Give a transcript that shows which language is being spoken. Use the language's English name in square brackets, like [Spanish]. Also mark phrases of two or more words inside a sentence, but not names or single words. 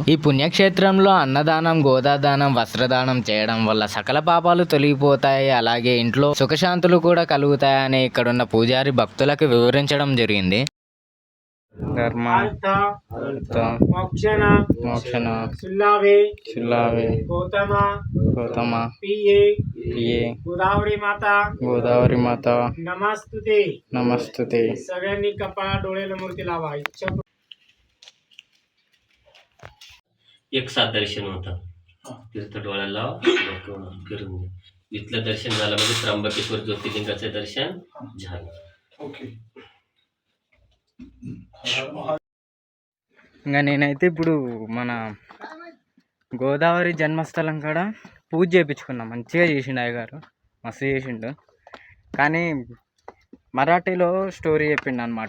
[Telugu] ఈ పుణ్యక్షేత్రంలో అన్నదానం, గోదాదానం, వస్త్రదానం చేయడం వల్ల సకల పాపాలు తొలగిపోతాయి, అలాగే ఇంట్లో సుఖశాంతులు కూడా కలుగుతాయని ఇక్కడున్న పూజారి భక్తులకు వివరించడం జరిగింది. [Sanskrit] ధర్మ, మోక్షణ, సుల్లావే, గౌతమ, పియే, గోదావరి మాత, నమస్తుతే. [Marathi] सगळ्यांनी कपाळ डोळ्याला मूर्ती लावा. एक साथ दर्शन होतं. तीर्थ डोळ्याला फिरून इथलं दर्शन झालं म्हणजे त्र्यंबकेश्वर ज्योतिर्लिंगाचं दर्शन झालं. [Telugu] ఇంకా నేనైతే ఇప్పుడు మన గోదావరి జన్మస్థలం కాడ పూజ చేయించుకున్నా. మంచిగా చేసిండు అయ్యగారు, మస్తు చేసిండు. కానీ మరాఠీలో స్టోరీ చెప్పిండు అనమాట.